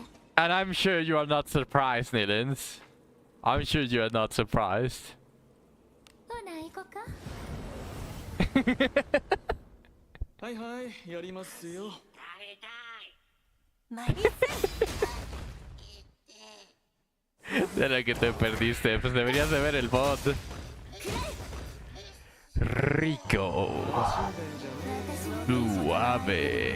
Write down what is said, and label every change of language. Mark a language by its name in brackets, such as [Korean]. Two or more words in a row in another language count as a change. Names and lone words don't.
[English] And I'm sure you are not surprised, Nilans. I'm sure you are not surprised. [Japanese] ほな行こかはいはいやりますよマリス [Spanish] De lo que te perdiste, pues deberías de ver el bot. Rico. Suave.